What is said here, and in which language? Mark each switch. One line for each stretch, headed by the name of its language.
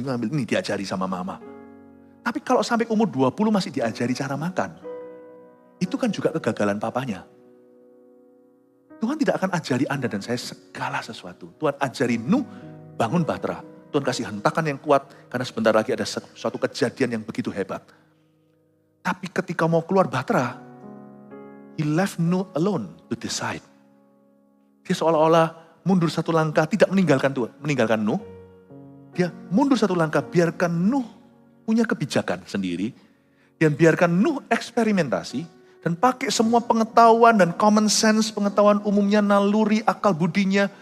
Indonesian: Ngambil ini diajari sama mama. Tapi kalau sampai umur 20 masih diajari cara makan. Itu kan juga kegagalan papanya. Tuhan tidak akan ajari Anda dan saya segala sesuatu. Tuhan ajari Nuh bangun bahtera. Tuhan kasih hentakan yang kuat. Karena sebentar lagi ada suatu kejadian yang begitu hebat. Tapi ketika mau keluar bahtera.
English: He left Nuh alone to decide.
Indonesian: Dia seolah-olah mundur satu langkah, tidak meninggalkan Nuh. Dia mundur satu langkah, biarkan Nuh punya kebijakan sendiri. Dan biarkan Nuh eksperimentasi. Dan pakai semua pengetahuan dan common sense, pengetahuan umumnya, naluri, akal budinya.